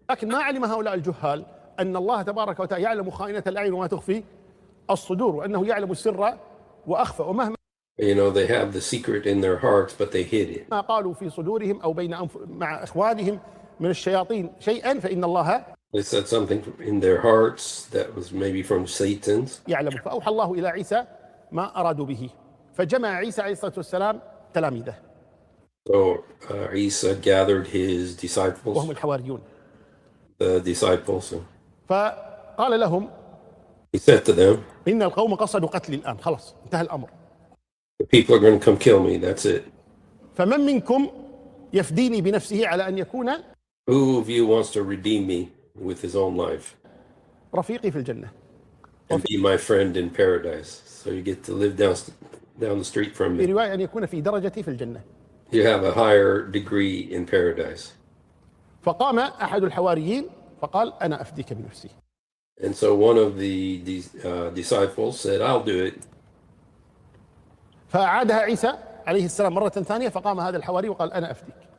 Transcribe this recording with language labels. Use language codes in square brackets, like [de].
[ar] لكن ما علم هؤلاء الجهال أن الله تبارك وتعالى يعلم خائنة الأعين وما تخفي الصدور وأنه يعلم السر وأخفى ومهما [en] They have the secret in their hearts, but they hid it. [ar] ما قالوا في صدورهم أو مع إخوانهم من الشياطين شيئا فإن الله [en] They said something in their hearts that was maybe from Satan's. [ar] يعلم. فأوحى الله إلى عيسى ما أرادوا به فجمع عيسى عليه الصلاة والسلام تلاميذه. [en] So Isa gathered his disciples. [ar] وهم الحواريون. [en] The disciples. [ar] فقال لهم. [en] He said to them. [ar] إن القوم قصدوا قتلي الآن خلاص انتهى الأمر. [en] The people are going to come kill me. That's it. [ar] فمن منكم يفديني بنفسه على أن يكون. [en] Who of you wants to redeem me with his own life? [ar] رفيقي في الجنة. [en] And be my friend in paradise. So you get to live down the street from me. [ar] في رواية أن يكون في درجتي في الجنة. [en] You have a higher degree in paradise. [ar] فقام أحد الحواريين فقال أنا أفديك بنفسي. [en] And so one of the disciples said, I'll do it. [ar] فأعادها عيسى عليه السلام مرة ثانية فقام هذا الحواري وقال أنا أفديك.